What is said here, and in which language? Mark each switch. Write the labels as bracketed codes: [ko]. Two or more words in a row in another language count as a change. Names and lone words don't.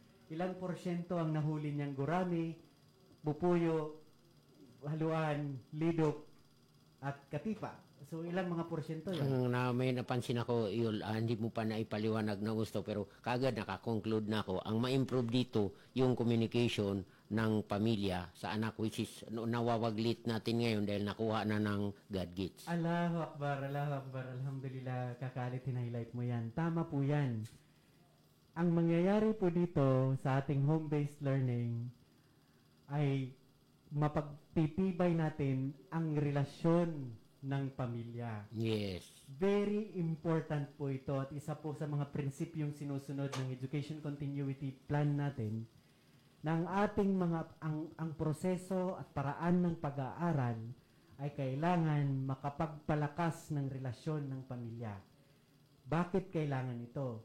[tl] Ilang porsyento ang nahuli niyang gurami, bupuyo, haluan, lidok, at katipa. So, ilang mga porsyento yan? May napansin ako, Yul, hindi mo pa naipaliwanag na gusto, pero kagad nakakonclude na ako. Ang ma-improve dito, yung communication ng pamilya sa anak, [en] which is [tl] nawawaglit natin ngayon dahil nakuha na ng [en] God gifts. [ar] الله أكبر، الحمد لله, [tl] kakalit hinighlight mo yan. Tama po yan. Ang mangyayari po dito sa ating [en] home-based learning [tl] ay mapagtitibay natin ang relasyon ng pamilya. Yes. Very important po ito at isa po sa mga prinsipyong sinusunod ng Education Continuity Plan natin na ang proseso at paraan ng pag-aaral ay kailangan makapagpalakas ng relasyon ng pamilya. Bakit kailangan ito?